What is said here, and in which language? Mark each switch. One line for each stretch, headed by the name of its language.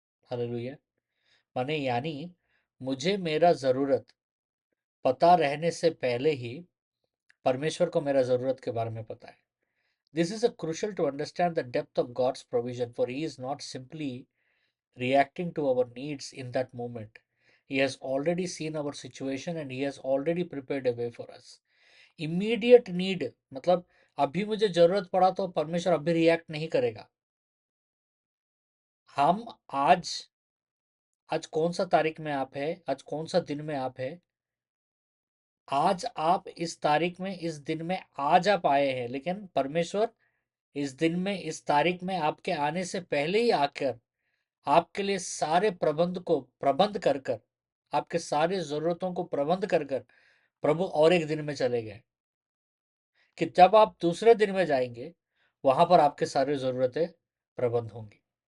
Hindi: Hallelujah. माने यानी मुझे मेरा जरूरत पता रहने से पहले ही परमेश्वर को मेरा जरूरत के बारे में पता है।
English: This is a crucial to understand the depth of God's provision, for he is not simply reacting to our needs in that moment. He has already seen our situation and he has already prepared a way for us. Immediate need
Hindi: मतलब अभी मुझे जरूरत पड़ा तो परमेश्वर अभी react नहीं करेगा। हम आज कौन सा तारीख में आप है, आज कौन सा दिन में आप है, आज आप इस तारीख में इस दिन में आज आप आए हैं, लेकिन परमेश्वर इस दिन में इस तारीख में आपके आने से पहले ही आकर आपके लिए सारे प्रबंध कर कर, आपके सारे जरूरतों को प्रबंध कर कर प्रभु और एक दिन में चले गए कि जब आप दूसरे दिन में जाएंगे वहां पर आपके सारी जरूरतें प्रबंध होंगी।